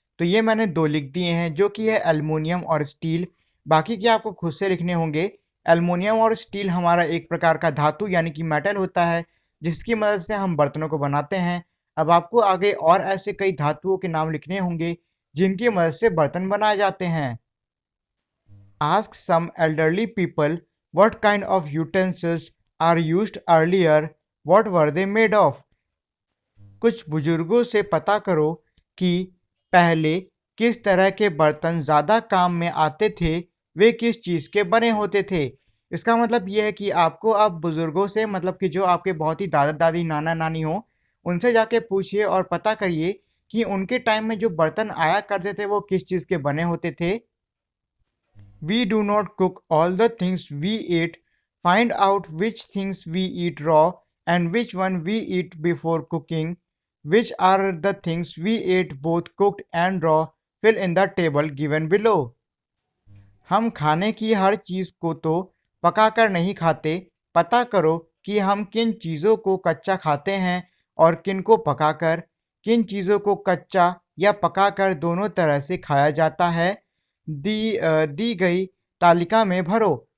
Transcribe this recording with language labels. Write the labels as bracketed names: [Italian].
[Hindi] तो ये मैंने 2 लिख दिए हैं, जो कि है एल्युमिनियम और स्टील। बाकी के आपको खुद से लिखने होंगे। एल्युमिनियम और स्टील हमारा एक प्रकार का धातु यानी कि मेटल होता है, जिसकी मदद से हम बर्तनों को बनाते हैं। अब आपको आगे और ऐसे कई धातुओं के नाम लिखने होंगे जिनकी मदद से बर्तन बनाए जाते हैं। [English] Ask some elderly people what kind of utensils are used earlier. What were they made of? [Hindi] कुछ बुजुर्गों से पता करो कि पहले किस तरह के बर्तन ज़्यादा काम में आते थे, वे किस चीज़ के बने होते थे। इसका मतलब ये है कि आपको अब बुजुर्गों से, मतलब कि जो आपके बहुत ही दादा दादी नाना नानी हो, उनसे जाके पूछिए और पता करिए कि उनके टाइम में जो बर्तन आया करते थे वो किस चीज़ के बने होते थे। [English] We do not cook all the things we eat. Find out which things we eat raw and which one we eat before cooking. Which are the things we eat both cooked and raw? Fill in the table given below. [Hindi] हम खाने की हर चीज़ को तो पकाकर नहीं खाते। पता करो कि हम किन चीज़ों को कच्चा खाते हैं और किन को पकाकर। किन चीज़ों को कच्चा या पकाकर दोनों तरह से खाया जाता है, दी गई तालिका में भरो।